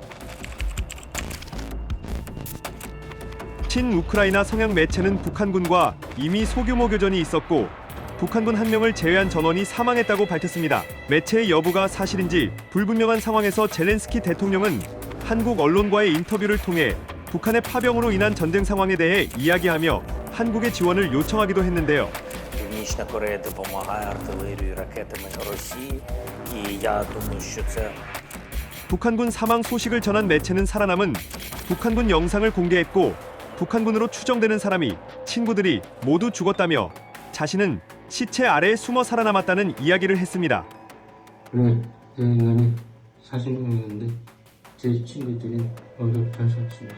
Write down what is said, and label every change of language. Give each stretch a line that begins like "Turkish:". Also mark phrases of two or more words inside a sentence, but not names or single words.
Korean: 친우크라이나 성향 매체는 북한군과 이미 소규모 교전이 있었고 북한군 1명을 제외한 전원이 사망했다고 밝혔습니다. 매체의 여부가 사실인지 불분명한 상황에서 젤렌스키 대통령은 한국 언론과의 인터뷰를 통해 북한의 파병으로 인한 전쟁 상황에 대해 이야기하며 한국의 지원을 요청하기도 했는데요.
Ukrainian: Північна Корея допомагає артилерією, ракетами Росії, і я думаю, що це
Korean: 북한군 사망 소식을 전한 매체는 살아남은 북한군 영상을 공개했고, 북한군으로 추정되는 사람이 친구들이 모두 죽었다며 자신은 시체 아래에 숨어 살아남았다는 이야기를 했습니다. 네, 나는 사진을 봤는데 제 친구들이 모두 잘 살았습니다.